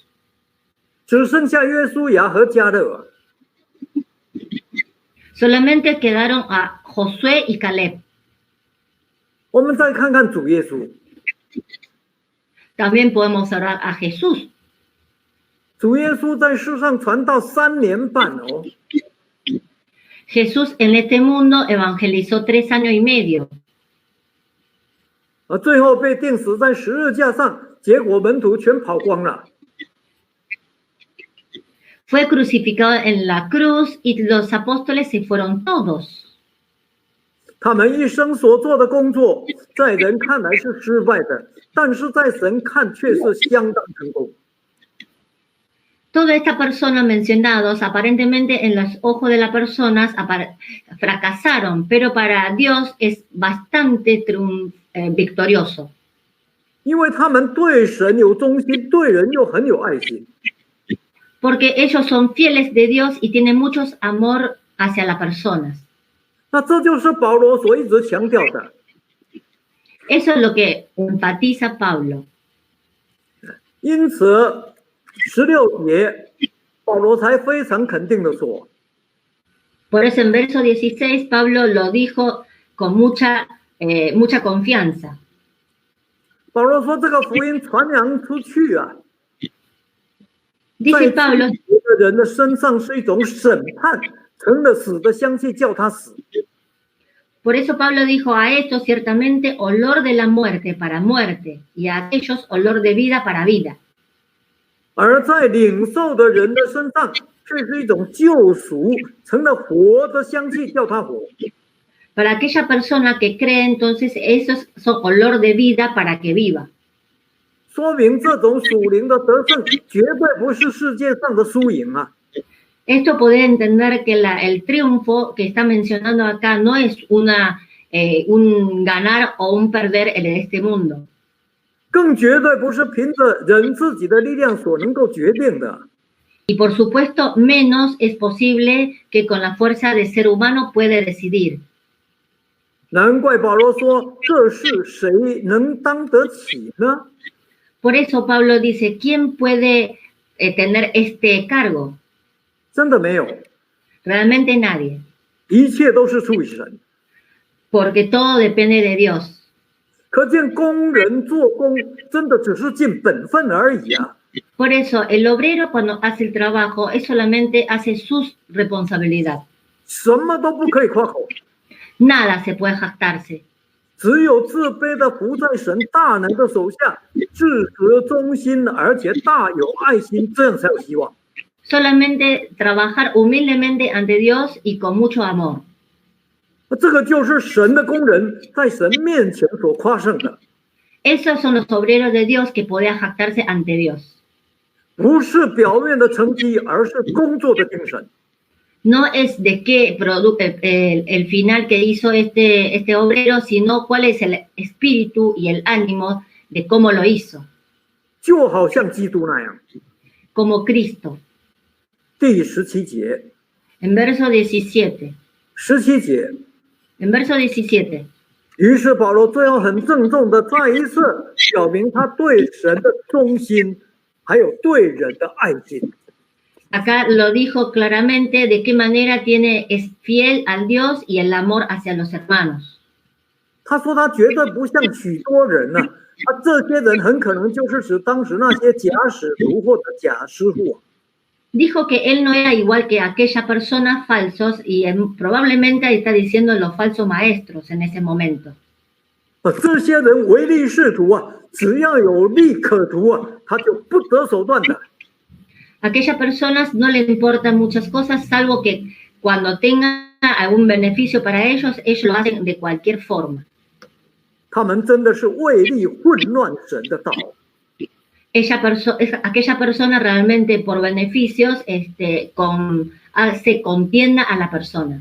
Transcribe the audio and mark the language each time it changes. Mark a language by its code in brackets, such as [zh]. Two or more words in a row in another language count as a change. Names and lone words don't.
[zh] 只剩下约书亚和迦勒。 [es] Solamente quedaron a Josué y Caleb. [zh] 我们再看看主耶稣。 [es] También podemos hablar a Jesús. [zh] 主耶稣在世上传道3年半哦。 [es] Jesús en este mundo evangelizó 3 años y medio. [zh] 最后被钉死在十字架上，结果门徒全跑光了。 [es] Fue crucificado en la cruz y los apóstoles se fueron todos. [zh] 他们一生所做的工作，在人看来是失败的，但是在神看却是相当成功。 [es] Todas estas personas mencionadas, aparentemente en los ojos de las personas fracasaron, pero para Dios es bastante victorioso. [zh] 因为他们对神有忠心，对人又很有爱心。 [es] Porque ellos son fieles de Dios y tienen mucho amor hacia las personas. [zh] 那这就是保罗所一直强调的。 [es] Eso es lo que enfatiza Pablo. [zh] 因此，16节，保罗才非常肯定的说 [es] Por eso en verso 16 Pablo lo dijo con mucha confianza. [zh] 保罗说，这个福音传扬出去啊， [es] Dice Pablo, [zh] 在这个人的身上是一种审判，成了死的香气，叫他死。 [es] por eso Pablo dijo a estos ciertamente olor de la muerte para muerte y a aquellos olor de vida para vida. [zh] 而在领受的人的身上，却是一种救赎，成了活的香气，叫他活。 [es] Para aquella persona que cree, entonces esos son olor de vida para que viva. [zh] 说明这种属灵的得胜，绝对不是世界上的输赢啊！ [es] Esto puede entender que el triunfo que está mencionando acá no es un ganar o un perder en este mundo. [zh] 更绝对不是凭着人自己的力量所能够决定的。 [es] Y por supuesto, menos es posible que con la fuerza del ser humano puede decidir. [zh] 难怪保罗说：“这事谁能当得起呢？” [es] Por eso Pablo dice, ¿quién puede tener este cargo? [zh] 真的没有， [es] Realmente nadie, [zh] 一切都是出于神。 [es] porque todo depende de Dios. [zh] 可见工人做工真的只是尽本分而已啊！ [es] Por eso el obrero cuando hace el trabajo es solamente hace su responsabilidad. [zh] 什么都不可以夸口， [es] Nada se puede jactarse. [zh] 只有自卑的服在神大能的手下，至和忠心，而且大有爱心，这样才有希望。 [es] Solamente trabajar humildemente ante Dios y con mucho amor. [zh] 这个就是神的工人在神面前所夸胜的， [es] Esos son los obreros de Dios que podían jactarse ante Dios. [zh] 不是表面的成绩，而是工作的精神。 [es] No es de qué el final que hizo este obrero, sino cuál es el espíritu y el ánimo de cómo lo hizo, [zh] 就好像基督那样。 [es] como Cristo. [zh] 第17节， [es] En verso 17. [zh] 17节。 [es] En verso 17. [zh] 于是保罗最后很郑重的再一次表明他对神的忠心，还有对人的爱心。 [es] Acá lo dijo claramente de qué manera es fiel al Dios y el amor hacia los hermanos. [zh] 他说他绝对不像许多人呢、这些人很可能就是指当时那些假使徒或者假师傅。 [es] Dijo que él no era igual que aquellas personas falsos y probablemente está diciendo los falsos maestros en ese momento. [zh] 这些人唯利是图啊，只要有利可图啊，他就不择手段的。 [es] Aquellas personas no les importan muchas cosas, salvo que cuando tengan algún beneficio para ellos lo hacen de cualquier forma. [zh] 他们真的是为利混乱神的道。 [es] Aquella persona realmente por beneficios se contienda a la persona.